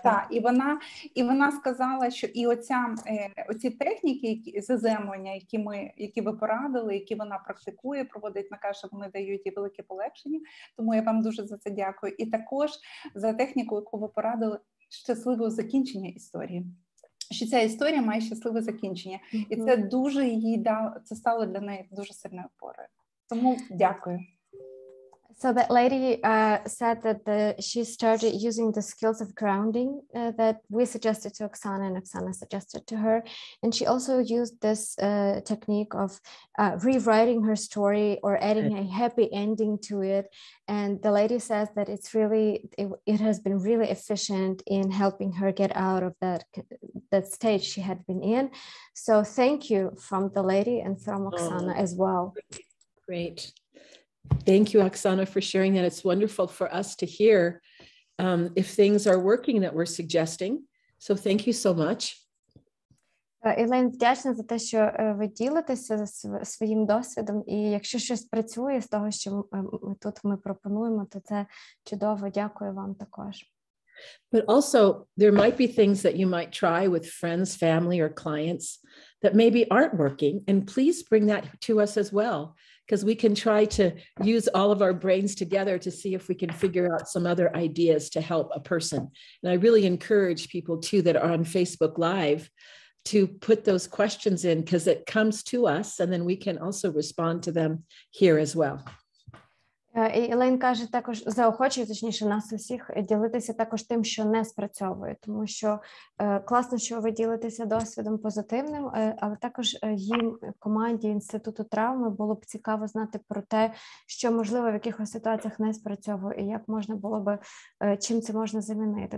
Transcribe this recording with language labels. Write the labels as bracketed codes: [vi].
[uk] Так, і вона сказала, що і оці техніки заземлення, які ви порадили, які вона практикує, проводить, вона каже, що вони дають їй велике полегшення. Тому я вам дуже за це дякую. І також за техніку, яку ви порадили, щасливого закінчення історії. Що ця історія має щасливе закінчення. І це дуже це стало для неї дуже сильною опорою. Тому дякую. [en] So that lady said that she started using the skills of grounding that we suggested to Oksana, and Oksana suggested to her. And she also used this technique of rewriting her story or adding a happy ending to it. And the lady says that it has been really efficient in helping her get out of that stage she had been in. So thank you from the lady and from Oksana as well. Great. Thank you, Oksana, for sharing that. It's wonderful for us to hear if things are working that we're suggesting. So thank you so much. [uk] Ілейн, вдячна за те, що ви ділитеся своїм досвідом, і якщо щось працює з того, що ми пропонуємо, то це чудово. Дякую вам також. [en] But also, there might be things that you might try with friends, family, or clients that maybe aren't working. And please bring that to us as well, because we can try to use all of our brains together to see if we can figure out some other ideas to help a person. And I really encourage people too that are on Facebook Live to put those questions in, because it comes to us and then we can also respond to them here as well. [uk] Ілейн каже, також заохочує, точніше, нас усіх ділитися також тим, що не спрацьовує, тому що класно, що ви ділитеся досвідом позитивним, але також їм, команді Інституту травми, було б цікаво знати про те, що, можливо, в якихось ситуаціях не спрацьовує, і як можна було би, чим це можна замінити.